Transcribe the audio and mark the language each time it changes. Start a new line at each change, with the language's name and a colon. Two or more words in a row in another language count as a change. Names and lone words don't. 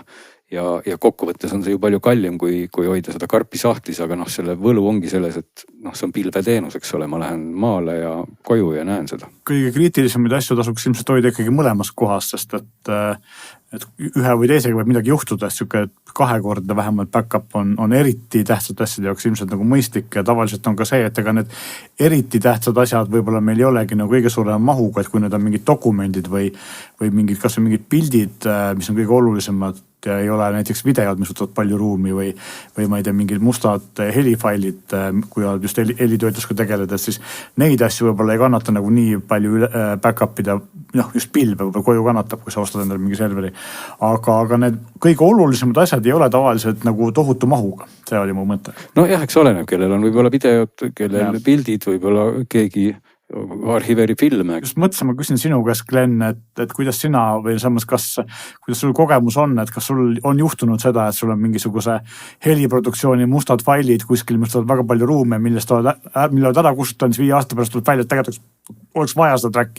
Estonian: Ja kokkuvõttes on see ju palju kallim, kui hoida seda karpi sahtlis, aga noh, selle võlu ongi selles, et noh, see on pilveteenus, eks ole, ma lähen maale ja koju ja näen seda. Kõige kriitilisemaid asju tasuks ilmselt hoida ikkagi mõlemas kohas, sest et ühe või teisega võib midagi juhtuda, siuke kahekordne vähemalt back-up on eriti tähtsad asjad jaoks ilmselt nagu mõistlik ja tavaliselt on ka see, et ega need eriti tähtsad asjad võib-olla meil ei olegi nagu kõige suurema mahuga, et kui need on mingid dokumendid või mingid, kas või mingid pildid, mis on kõige olulisemad ja ei ole näiteks videod, mis võtavad palju ruumi või ma ei tea, mingid mustad helifailid, kui oled just helitöötlusega tegeleda, siis neid asju võib-olla ei kannata nagu nii palju back-up ida, noh just pilve võib-olla koju kannatab, kui sa ostad endale mingi serveri. Aga need kõige olulisemad asjad ei ole tavaliselt nagu tohutu mahuga, see oli mu mõte. No jah, eks oleneb, kellel on võib-olla videod, kellel pildid, võib-olla keegi arhiveeri filme. Just mõtlesin, ma küsin sinu käest, Glenn, et kuidas sina või samas kuidas sul kogemus on, et kas sul on juhtunud seda, et sul on mingisuguse heliproduktsiooni mustad failid kuskil, mis tuleb väga palju ruume, mille oled ära kustutanud, 5 aasta pärast tuleb välja, et tegelikult oleks vaja seda tracki.